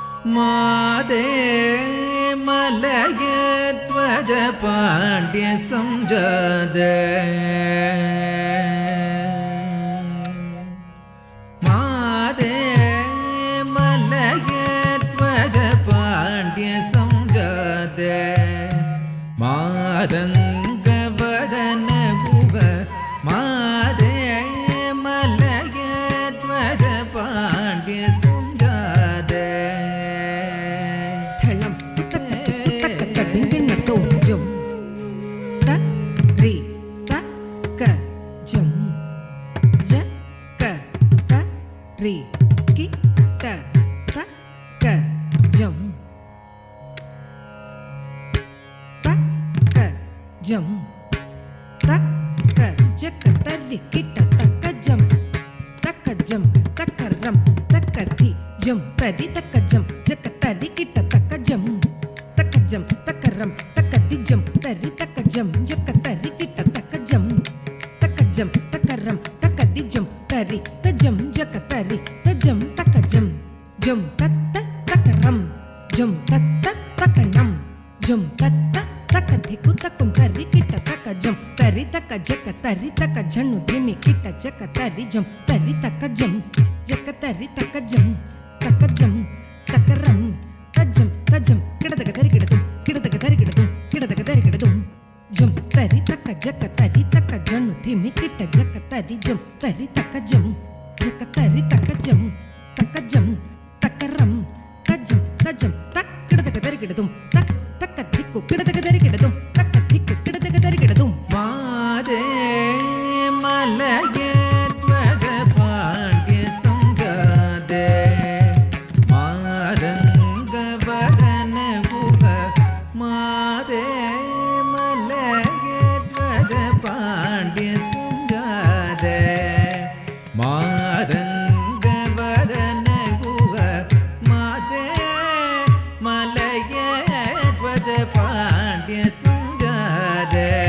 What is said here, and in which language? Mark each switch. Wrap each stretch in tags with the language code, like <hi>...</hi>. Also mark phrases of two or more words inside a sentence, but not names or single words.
<sa>मादे मलये ध्वज पांड्य संजादे मादे मलये ध्वज पांड्य संजादे मादंग वदन गुग मादे मलये ध्वज पांड्य संजादे थलम तकदिंगिन तो जुम त रि त क जुम ज क त रि कि त क जुम त क जुम त क ज क त रि कि त क जुम तक जम तक रम तक धी जम तरी तक जम जक तरी किट तक जम तक रम तक धी जम तरी तक जम जक तरी किट तक जम तक रम तक धी जम तरी त जम जक तरी त जम तक जम जम तत तक रम जम तत तक नम जम तत तक धिकु तकुम तरी किट तक जम तरी तक जक तरी तक झनु धिमी किट जक तरी जम तरी तक जम जक तरी तक जम तक रम तजम किडदक तरी किडदुम किडदक तरी किडदुम किडदक तरी किडदुम जम तरी तक जक तरी तक झनु धिमी किट जक तरी जम तरी तक जम जक तरी तक जम तक रम तजम तक किडदक तरी किडदुम तक धिक्कु किडदक तरी किडदुम तक धिक्कु किडदक तरी किडदुम मादे मलये ध्वज पांड्य संजादे मादंग वदन गुग मादे मलये ध्वज पांड्य संजादे मादंग वदन गुग मादे मलये ध्वज पांड्य संजादे</sa>